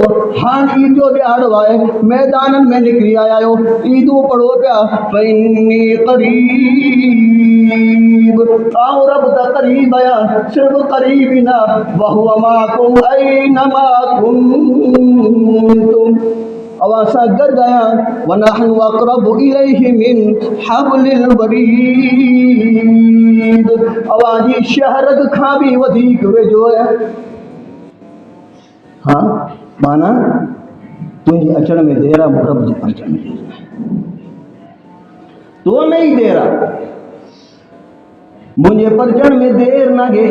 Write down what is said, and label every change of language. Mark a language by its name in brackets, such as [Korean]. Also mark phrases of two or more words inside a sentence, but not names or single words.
[Sindhi] हाणे ईद जो ॾियारो आहे, मैदाननि में निकिरी आया आहियो, ईदूं पढ़ो पिया [Arabic] فإني قريب, [Sindhi] ऐं रब त क़रीब आहियां। सिर्फ़ु क़रीब ई न, [Arabic] وهو معكم أينما كنتم, [Sindhi] अवां सां गॾु आहियां। [Arabic] ونحن أقرب إليه من حبل الوريد, [Sindhi] अवां जी शहरग खां बि वधीक वेझो आहियां। हाँ माना तुंहिंजे अचण में देर आहे, रब जे अचण में देर आहे, तो में ई देर आहे, मुंहिंजे परचण में देर न गे।